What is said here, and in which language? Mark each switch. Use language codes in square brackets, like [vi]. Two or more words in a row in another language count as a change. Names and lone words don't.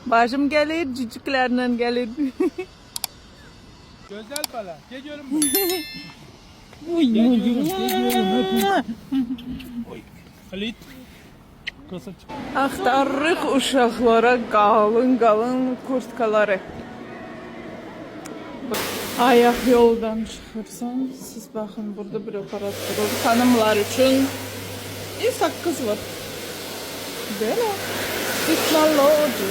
[tr] Bacım gelir, cücüklerle gelir. Güzel bala. Geliyorum. Halit. Kısa çık. [az] Aktarırıq uşaqlara qalın kurtkaları. Ayak yoldan çıxırsan, siz baxın, burada bir aparat durur. Hanımlar üçün saqqız var. Belə. Teknoloji.